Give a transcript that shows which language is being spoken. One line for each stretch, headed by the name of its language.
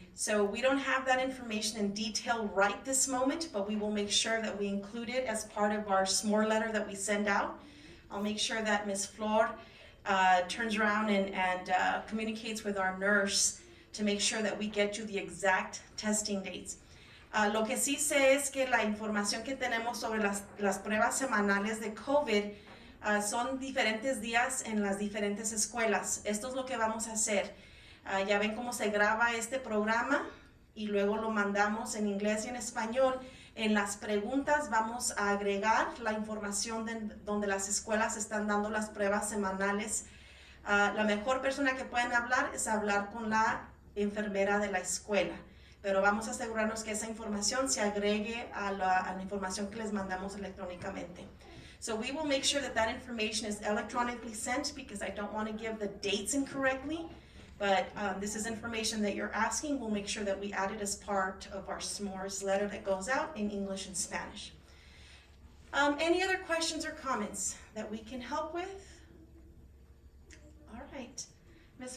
English: So we don't have that information in detail right this moment, but we will make sure that we include it as part of our SMORE letter that we send out. I'll make sure that Ms. Flor turns around and communicates with our nurse to make sure that we get you the exact testing dates.
Spanish: Lo que sí sé es que la información que tenemos sobre las pruebas semanales de COVID son diferentes días en las diferentes escuelas. Esto es lo que vamos a hacer. Ya ven cómo se graba este programa y luego lo mandamos en inglés y en español. En las preguntas vamos a agregar la información donde las escuelas están dando las pruebas semanales. La mejor persona que pueden hablar es hablar con la enfermera de la escuela, pero vamos a asegurarnos que esa información se agregue a la información que les mandamos electrónicamente.
English: So we will make sure that that information is electronically sent because I don't want to give the dates incorrectly. But this is information that you're asking. We'll make sure that we add it as part of our s'mores letter that goes out in English and Spanish. Any other questions or comments that we can help with? All right. Ms.